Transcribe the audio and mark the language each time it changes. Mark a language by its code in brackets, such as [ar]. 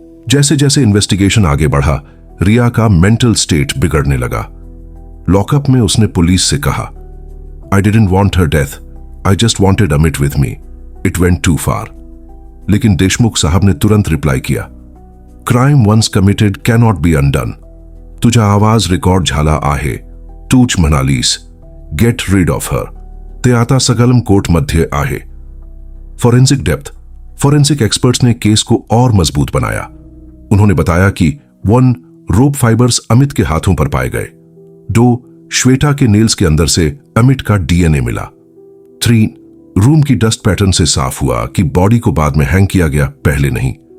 [hi] जैसे जैसे इन्वेस्टिगेशन आगे बढ़ा, रिया का मेंटल स्टेट बिगड़ने लगा। लॉकअप में उसने पुलिस से कहा, [en] I didn't want her death, I just wanted Amit with me, it went too far. [hi] लेकिन देशमुख साहब ने तुरंत रिप्लाई किया, [en] Crime once committed cannot be undone. [mr] तुझा आवाज रिकॉर्ड झाला आहे, तूच म्हणालीस, [en] get rid of her, [mr] ते आता सगलम कोर्ट मध्ये आहे। [en] Forensic depth. [hi] फॉरेंसिक एक्सपर्ट्स ने केस को और मजबूत बनाया। उन्होंने बताया कि 1 रोप फाइबर्स अमित के हाथों पर पाए गए। 2 श्वेता के नेल्स के अंदर से अमित का डीएनए मिला। 3 रूम की डस्ट पैटर्न से साफ हुआ कि बॉडी को बाद में हैंग किया गया, पहले नहीं।